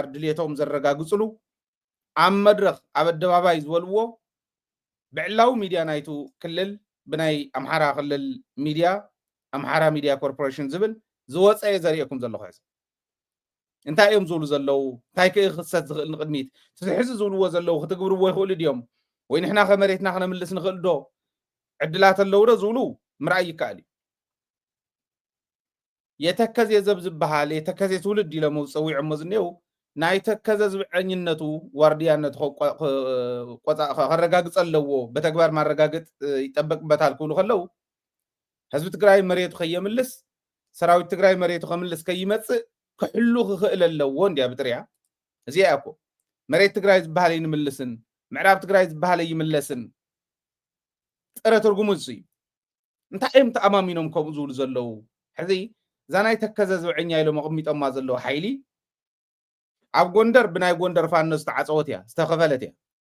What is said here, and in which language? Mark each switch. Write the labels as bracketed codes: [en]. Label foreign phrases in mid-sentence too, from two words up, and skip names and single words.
[ti] ድልየቶም ዘረጋግፅሉ ኣብ መድረኽ ኣብ ኣደባባይ ዝበልዎ ብዕላው ሚድያ ናይቱ ክልል ብናይ ኣምሓራ ክልል ሚድያ ኣምሓራ ሚድያ ኮርፖሬሽን ዝብል ዝወፀየ ዘርእየኩም ዘለኹ ሕዚ እንታይ እዮም ዝብሉ ዘለው እንታይ ክእክሰት ዝኽእል ንቅድሚት ትሕዚ ዝብልዎ ዘለው ክትግብርዎ ይኽእሉ ድዮም ወይ ንሕና ከመሬትና ክነምልስ ንኽእል ዶ ዕድላት ኣለው ዶ ዝብሉ ምርኣይ ይከኣል እዩ የተከዘ ዘብ ዝበሃል የተከዘ ትውልድ ኢሎም ፀዊዖሞ ዝኔው ናይ ተከዘ ዝብዐኝነቱ ዋርድያነቱ ከረጋግፅ ኣለዎ [am] በተግባር ማረጋገጥ ይጠበቅበታል [ti] ክብሉ ከለው ህዝቢ ትግራይ መሬቱ ከየምልስ ሰራዊት ትግራይ መሬቱ ከምልስ ከይመፅእ ክሕሉ ክኽእል ኣለዎ እንድያ ብጥርያ እዚኣ እኮ መሬት ትግራይ ዝበሃል ይንምልስን ምዕራብ ትግራይ ዝበሃል ይምለስን ጥረ ትርጉሙ እዚ እዩ እንታይ እዮም ተኣማሚኖም ከምኡ ዝብሉ ዘለው ሕዚ እዛ ናይ ተከዘ ዝብዐኛ ኢሎም ኣቕሚጦማ ዘለዎ ሓይሊ ኣብ ጎንደር ብናይ ጎንደር ፋኖ ዝተዓፀወት እያ ዝተኸፈለት እያ